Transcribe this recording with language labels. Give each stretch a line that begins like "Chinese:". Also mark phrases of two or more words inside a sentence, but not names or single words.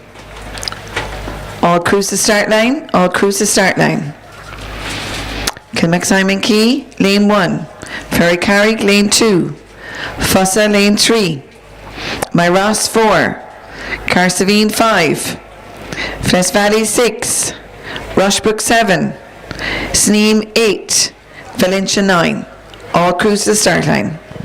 English: All crews to start line. All crews to start line. Kilmaximon Key, lane 1. Ferricarrick, lane 2. Fussa, lane 3. Myras, 4. Carsavine, 5. Flesh Valley, 6. Rushbrook, 7. Sneem, 8. Valencia, 9. All crews to start line.